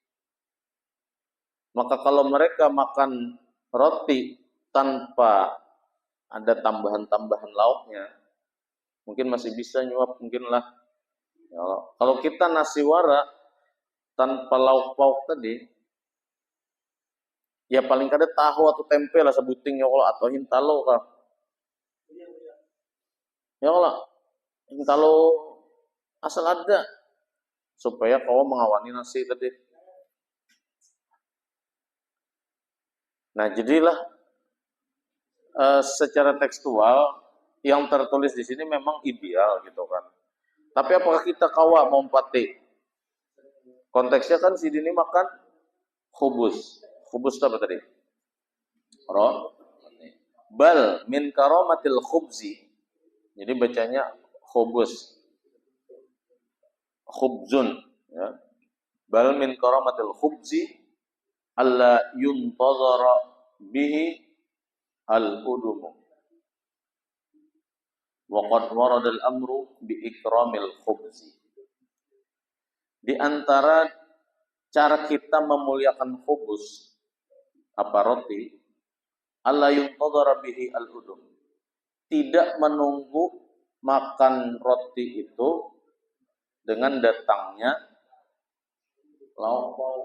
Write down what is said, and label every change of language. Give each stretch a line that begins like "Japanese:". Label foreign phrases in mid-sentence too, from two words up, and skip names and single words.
Indonesian: Maka kalau mereka makan roti tanpa ada tambahan-tambahan lauknya, mungkin masih bisa nyuap, mungkin lah. Ya, kalau kita nasi wara tanpa lauk pauk tadi,
Banjar: ya paling kada tahu atau tempe lah sebuting ya kalau atau hintalo kah. Ya kalau hintalo asal ada supaya kau mengawani nasi tadi.
Indonesian: Nah, jadilah secara tekstual yang tertulis di sini memang ideal gitu kan. Tapi apakah kita kawa mau empati? Konteksnya kan si ini makan khubus. Khubus itu apa tadi?
Arabic: بل من كرامة الخبز.
Indonesian: Jadi bacanya khubus. Khubzun. Ya.
Arabic: بل من كرامة الخبز ألا ينتظر به الأدم. وقد ورد الأمر بإكرام الخبز.
Indonesian: Di antara cara kita memuliakan khubus apa roti,
Arabic: ألا ينتظر به الأدم.
Indonesian: Tidak menunggu makan roti itu dengan datangnya lauk pauk.